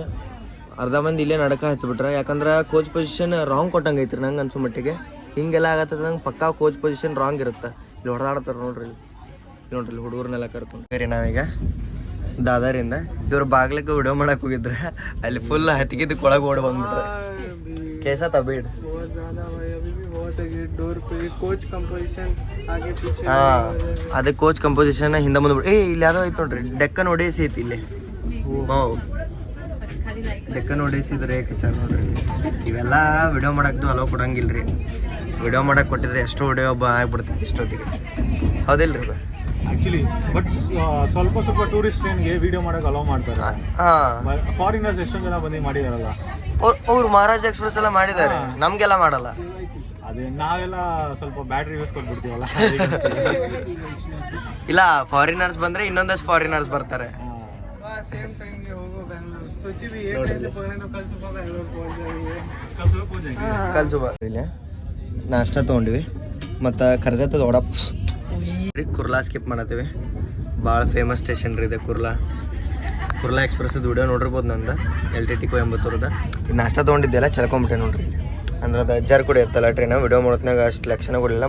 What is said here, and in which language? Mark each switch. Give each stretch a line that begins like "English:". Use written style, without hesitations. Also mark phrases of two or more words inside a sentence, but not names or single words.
Kannada: ಅರ್ಧ ಮಂದಿ ಇಲ್ಲೇ ನಡಕ ಹಚ್ಚಿಬಿಟ್ರೆ, ಯಾಕಂದ್ರೆ
English: coach position wrong
Kannada: ಕೊಟ್ಟಂಗೆ ಐತ್ರಿ ನಂಗೆ ಅನ್ಸೋ ಮಟ್ಟಿಗೆ. ಹಿಂಗೆಲ್ಲ ಆಗತ್ತದ ನಂಗೆ ಪಕ್ಕಾ
English: coach position wrong
Kannada: ಇರುತ್ತೆ. ಇಲ್ಲಿ ಹೊಡೆದಾಡ್ತಾರೆ ನೋಡ್ರಿ. ಇಲ್ಲಿ ನೋಡ್ರಿ ಇಲ್ಲಿ ಹುಡುಗರನ್ನೆಲ್ಲ ಕರ್ಕೊಂಡು ಬೇರೆ ನಾವೀಗ ದಾದರಿಂದ ಇವ್ರು ಬಾಗ್ಲಕ್ಕೆ ವಿಡಿಯೋ ಮಾಡಕ್ಕೆ ಹೋಗಿದ್ರೆ ಅಲ್ಲಿ ಫುಲ್ ಹತ್ತಿಗಿದ್ದಕ್ಕೆ ಒಳಗೆ ಓಡಿ ಬಂದ್ಬಿಟ್ರೆ.
Hindi: कैसा था भीड़? बहुत ज़्यादा भाई, अभी भी बहुत है डोर पे.
English: coach composition
Hindi: आगे पीछे.
Kannada: ಹಾಂ, ಅದೇ
English: coach composition
Kannada: ಹಿಂದೆ ಮುಂದೆ ಇಲ್ಲಿ ಯಾವುದೋ ಐತೆ ನೋಡ್ರಿ, ಡೆಕ್ಕನ್ ಒಡಿಸಿ ಐತಿ ಇಲ್ಲಿ. ಡೆಕ್ಕನ್ ಒಡಿಸಿ ಇದ್ರೆ ಕಚಾರ ನೋಡ್ರಿ. ಇವೆಲ್ಲ ವಿಡಿಯೋ ಮಾಡಕ್ಕೆ ಅಲೋ ಕೊಡಂಗಿಲ್ಲ ರೀ. ವಿಡಿಯೋ ಮಾಡಕ್ಕೆ ಕೊಟ್ಟಿದ್ರೆ ಎಷ್ಟೋ ವಿಡಿಯೋ ಆಗ್ಬಿಡ್ತೈತಿ ಇಷ್ಟೊತ್ತಿಗೆ, ಹೌದಿಲ್ಲ ರೀ?
English: actually but
Kannada: ಸ್ವಲ್ಪ
English: tourist train
Kannada: ವಿಡಿಯೋ ಮಾಡಕ್ಕೆ ಅಲೋ ಮಾಡ್ತಾರೆ. ಹಾಂ, ಫಾರಿನರ್ಸ್ ಎಷ್ಟೊಂದು ಜನ ಬಂದು ಮಾಡಿದಾರಲ್ಲ, ಅವ್ರು ಮಹಾರಾಜ್ ಎಕ್ಸ್ಪ್ರೆಸ್ ಎಲ್ಲ ಮಾಡಿದ್ದಾರೆ, ನಮಗೆಲ್ಲ ಮಾಡಲ್ಲ. ಅದೇ ನಾವೆಲ್ಲ ಸ್ವಲ್ಪ
English: battery use
Kannada: ಕೊಟ್ಬಿಡ್ತೀವಲ್ಲ. ಇಲ್ಲ, ಫಾರಿನರ್ಸ್ ಬಂದ್ರೆ ಇನ್ನೊಂದಷ್ಟು ಫಾರಿನರ್ಸ್ ಬರ್ತಾರೆ.
English: same time
Hindi: ये होगा बैंगलोर. सोची भी ये ट्रेन से पकड़े तो कल सुबह बैंगलोर पहुंच जाएंगे. कल सुबह
Kannada: ಇಲ್ಲಿ ನಾಷ್ಟ ತೊಗೊಂಡಿವಿ. ಮತ್ತು ಕರ್ಜತ್ತದ ವಡಪ್ ಕುರ್ಲಾ ಸ್ಕಿಪ್ ಮಾಡತ್ತೀವಿ. ಭಾಳ
English: famous station
Kannada: ರೀ ಇದೆ ಕುರ್ಲಾ ಎಕ್ಸ್ಪ್ರೆಸ್ದು ವಿಡಿಯೋ ನೋಡಿರ್ಬೋದು ನಂದು LTT ಕೊಯಂಬತ್ತೂರದ. ಇದು ನಾಷ್ಟ ತೊಗೊಂಡಿದ್ದೆಲ್ಲ ಚಲ್ಕೊಂಬಿಟ್ಟೆ ನೋಡ್ರಿ. ಅಂದ್ರೆ ಅದು ಅಜ್ಜಾರು ಕೂಡ ಇರ್ತಲ್ಲ ಟ್ರೈನ್, ವಿಡಿಯೋ ಮಾಡೋತ್ನಾಗ ಅಷ್ಟು ಲಕ್ಷಣ ಕೊಡಲಿಲ್ಲ.